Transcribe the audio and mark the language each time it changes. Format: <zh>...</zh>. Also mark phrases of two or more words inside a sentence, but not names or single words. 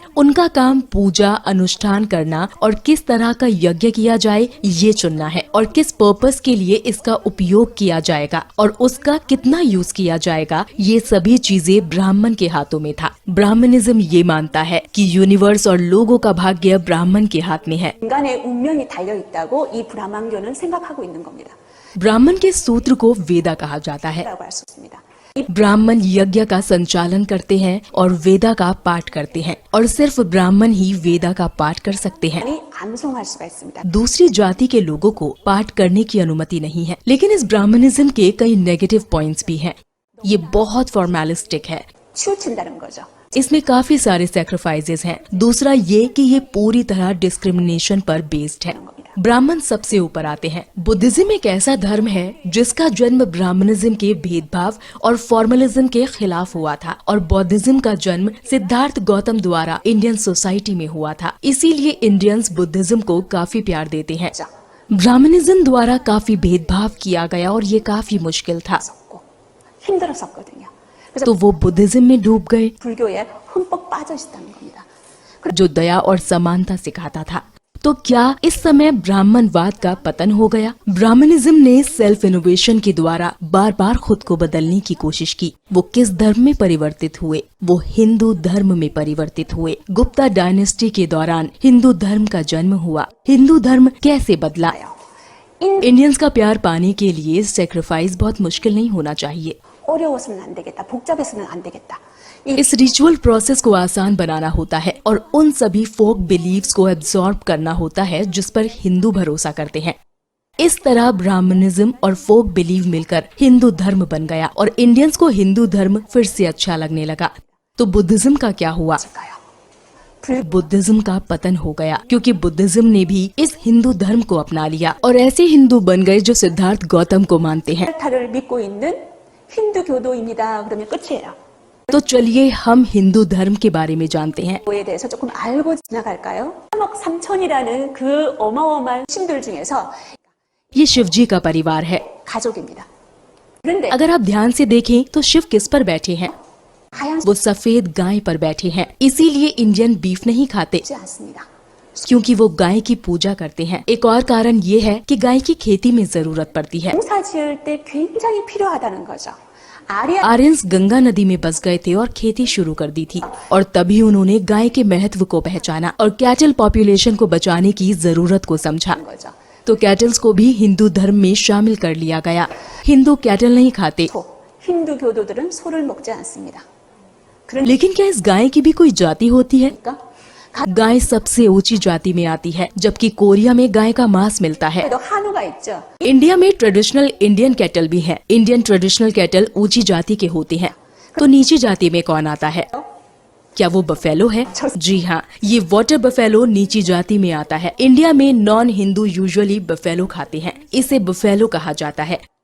<hi>उनका काम पूजा अनुष्ठान करना और किस तरह का यज्ञ किया जाए ये चुनना है, और किस पर्पस के लिए इसका उपयोग किया जाएगा और उसका कितना यूज किया जाएगा, ये सभी चीजें ब्राह्मण के हाथों में था। ब्राह्मणिज्म ये मानता है कि यूनिवर्स और लोगों का भाग्य ब्राह्मण के हाथ में है।</hi> <ko>인간의 운명이 달려 있다고 이 브라ह्मण교는 생각하고 있는 겁니다.</ko> <hi>ब्राह्मण के सूत्र को वेदा कहा जाता है।</hi> <ko>라고 할 수 있습니다.</ko> <hi>ब्राह्मण यज्ञ का संचालन करते हैं और वेदा का पाठ करते हैं, और सिर्फ ब्राह्मण ही वेदा का पाठ कर सकते हैं।</hi> <ko>암송할 수가 있습니다.</ko> <hi>दूसरी जाति के लोगों को पाठ करने की अनुमति नहीं है। लेकिन इस ब्राह्मणिज्म के कई</hi> <en>negative points</en> <hi>भी हैं। ये बहुत फॉर्मेलिस्टिक है।</hi> <ko>치우친다는 거죠.</ko> <hi>इसमें काफी सारे सैक्रिफाइसेस हैं। दूसरा ये कि ये पूरी तरह डिस्क्रिमिनेशन पर बेस्ड है। ब्राह्मण सबसे ऊपर आते हैं। बुद्धिज्म एक ऐसा धर्म है जिसका जन्म ब्राह्मणिज्म के भेदभाव और फॉर्मलिज्म के खिलाफ हुआ था, और बौद्धिज्म का जन्म सिद्धार्थ गौतम द्वारा</hi> <en>Indian society</en> <hi>में हुआ था। इसीलिए</hi> <en>Indians Buddhism</en> <hi>को काफी प्यार देते हैं। ब्राह्मणिज्म द्वारा काफी भेदभाव किया गया और ये काफी मुश्किल था,</hi> <ko>힘들었었거든요. 그래서</ko> <hi>तो वो बुद्धिज्म में डूब गए,</hi> <ko>불교에 흠뻑 빠져 있었다는 겁니다.</ko> <hi>जो दया और समानता सिखाता था। तो क्या इस समय ब्राह्मणवाद का पतन हो गया? ब्राह्मणिज्म ने</hi> <en>self innovation</en> <hi>के द्वारा बार बार खुद को बदलने की कोशिश की। वो किस धर्म में परिवर्तित हुए? वो हिंदू धर्म में परिवर्तित हुए। गुप्ता डायनेस्टी के दौरान हिंदू धर्म का जन्म हुआ। हिंदू धर्म कैसे बदला? इंडियंस का प्यार पाने के लिए सेक्रीफाइस बहुत मुश्किल नहीं होना चाहिए। 어려워서는 안 되겠다. 복잡해서는 안 되겠다. इस</hi> <en>ritual process</en> <hi>को आसान बनाना होता है और उन सभी</hi> <en>folk beliefs</en> <hi>को एब्जॉर्ब करना होता है जिस पर हिंदू भरोसा करते हैं। इस तरह ब्राह्मणिज्म और</hi> <en>folk belief</en> <hi>मिलकर हिंदू धर्म बन गया और इंडियंस को हिंदू धर्म फिर से अच्छा लगने लगा। तो बुद्धिज्म का क्या हुआ? बुद्धिज्म का पतन हो गया, क्योंकि बुद्धिज्म ने भी इस हिंदू धर्म को अपना लिया और ऐसे हिंदू बन गए जो सिद्धार्थ गौतम को मानते हैं।</hi> <ko>타를 믿고 있는 힌두 교도입니다. 그러면 끝이에요.</ko> <hi>तो चलिए हम हिंदू धर्म के बारे में जानते हैं।</hi> <ko>에 대해서 조금 알고 지나갈까요? 3억 3천이라는 그 어마어마한 신들 중에서</ko> <hi>ये शिव जी का परिवार है।</hi> <ko>가족입니다. 그런데</ko> <hi>अगर आप ध्यान से देखें तो शिव किस पर बैठे हैं?</hi> <ko>하얀</ko> <hi>वो सफेद गाय पर बैठे हैं। इसीलिए</hi> <en>Indian beef</en> <hi>नहीं खाते,</hi> <ko>지 않습니다.</ko> <hi>क्योंकि वो गाय की पूजा करते हैं। एक और कारण ये है कि गाय की खेती में जरूरत पड़ती है।</hi> <ko>농사 지을 때 굉장히 필요하다는 거죠.</ko> <hi>आर्य आर्यंस गंगा नदी में बस गए थे और खेती शुरू कर दी थी, और तभी उन्होंने गाय के महत्व को पहचाना और</hi> <en>cattle population</en> <hi>को बचाने की जरूरत को समझा।</hi> <ko>거죠.</ko> <hi>तो कैटल्स को भी हिंदू धर्म में शामिल कर लिया गया। हिंदू कैटल नहीं खाते,</hi> <ko>소, 힌두 교도들은 소를 먹지 않습니다.</ko> <hi>लेकिन क्या इस गाय की भी कोई जाति होती है?</hi> <ko>그러니까</ko> <hi>गाय सबसे ऊंची जाति में आती है, जबकि कोरिया में गाय का मांस मिलता है।</hi> <ko>가에도 한우가 있죠.</ko> <hi>इंडिया में</hi> <en>traditional Indian cattle</en> <hi>भी है।</hi> <en>Indian traditional cattle</en> <hi>ऊंची जाति के होते हैं। तो नीची जाति में कौन आता है? क्या वो बफेलो है? जी हाँ, ये</hi> <en>water buffalo</en> <hi>नीची जाति में आता है। इंडिया में</hi> <en>non Hindu usually buffalo</en> <hi>खाते हैं, इसे बफेलो कहा जाता है।</hi>